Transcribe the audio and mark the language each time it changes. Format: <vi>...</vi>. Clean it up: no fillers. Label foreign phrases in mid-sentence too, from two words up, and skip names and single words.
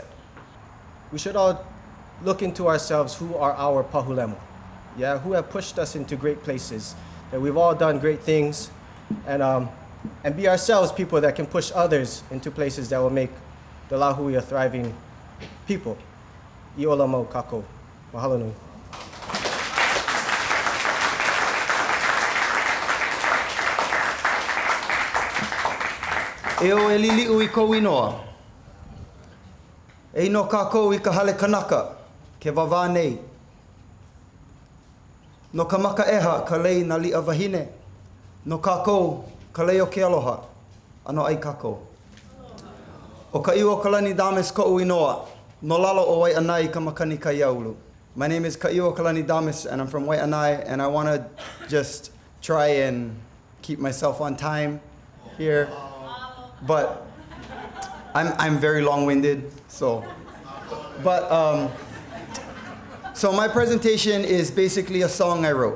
<en>We should all look into ourselves, who are our pahulemu, who have pushed us into great places, that we've all done great things, and be ourselves people that can push others into places that will make the Lahui a thriving people.</en> <haw>I ola mau kako. Mahalo nui. E o e liliu I kou inoa. E no kākou I ka hale kanaka, ke wawa nei. No ka maka eha, ka lei na li'a wahine. No kākou, ka lei o ke aloha. Ano ai kākou. O ka iwa kalani dames ko'u inoa. No lalo o Waianai ka makani ka Awaiaulu.</haw> <en>My name is Kaiwa Kalani Damas, and I'm from Waianai, and I want to just try and keep myself on time here. But I'm very long-winded, so. But so my presentation is basically a song I wrote.</en>